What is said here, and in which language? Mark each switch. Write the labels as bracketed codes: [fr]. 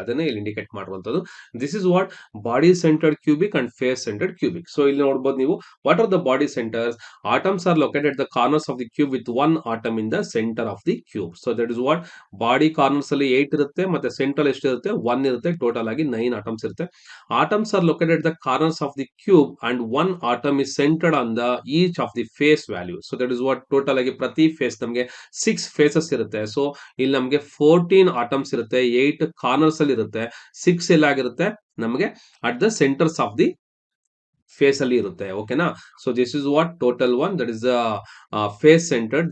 [kn] ಅದನ್ನೇ ಇಲ್ಲಿ ಇಂಡಿಕೇಟ್ ಮಾಡುವಂತದ್ದು. [en] This is what body centred cubic and face centred cubic. [kn] So ಇಲ್ಲಿ ನೋಡಬಹುದು ನೀವು, [en] What are the body centres? Atoms are located the corners of the cube with 1 atom in the centre of the cube. So that is what [kn] body corners ಅಲ್ಲಿ 8 ಇರುತ್ತೆ, ಮತ್ತೆ central ಎಷ್ಟಿರುತ್ತೆ 1 ಇರುತ್ತೆ. Total ಆಗಿ 9 atoms ಇರುತ್ತೆ. [en] Atoms are located at the corners of the cube and 1 atom is centered on the each of the face value. So that is what [kn] total ಆಗಿ ಪ್ರತಿ face ನಮಗೆ 6 ಫೇಸಸ್ ಇರುತ್ತೆ. ಸೊ ಇಲ್ಲಿ ನಮಗೆ 14 ಆಟಮ್ಸ್ ಇರುತ್ತೆ, 8 corners ಅಲ್ಲಿ ಇರುತ್ತೆ, 6 ಎಲ್ಲಾಗಿರುತ್ತೆ ನಮಗೆ [en] at the centres of the face [kn] ಅಲ್ಲಿ ಇರುತ್ತೆ. ಓಕೆನಾ? [en] So this is what total one, that is face centred.